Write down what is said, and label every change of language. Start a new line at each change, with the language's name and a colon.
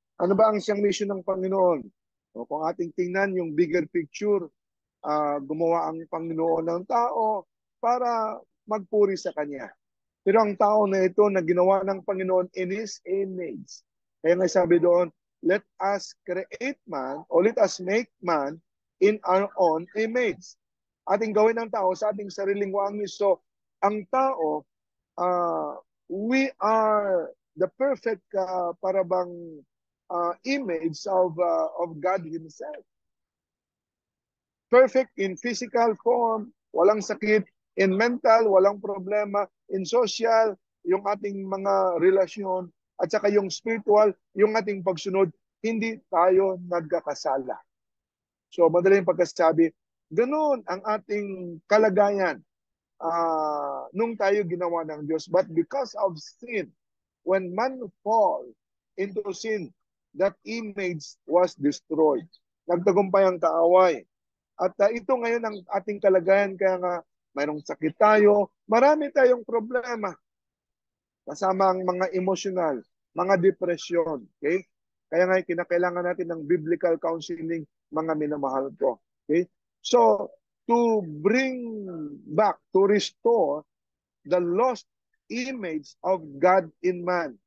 Filipino: Ano ba ang siyang mission ng Panginoon? Kung ating tingnan yung bigger picture, gumawa ang Panginoon ng tao para magpuri sa Kanya. Pero ang tao na ito na ginawa ng Panginoon
English: in His image.
Filipino: Kaya nga sabi doon,
English: let us create man, or let us make man in our own image.
Filipino: Ating gawin ng tao sa ating sariling wangis.
English: So,
Filipino: ang tao,
English: we are the perfect
Filipino: parabang
English: image of God Himself. Perfect in physical form,
Filipino: walang sakit, in mental, walang problema, in social, yung ating mga relasyon, at saka yung spiritual, yung ating pagsunod, hindi tayo nagkakasala. So, madaling pagkasabi, ganun ang ating kalagayan nung tayo ginawa ng Diyos.
English: But because of sin, when man fall into sin, that image was destroyed.
Filipino: Nagtagumpay ang kaaway. At ito ngayon ang ating kalagayan, kaya nga mayroong sakit tayo, marami tayong problema. Kasama ang mga emosyonal, mga depresyon. Okay? Kaya nga kinakailangan natin ng biblical counseling, mga minamahal ko. Okay?
English: So, to bring back, to restore the lost image of God in man.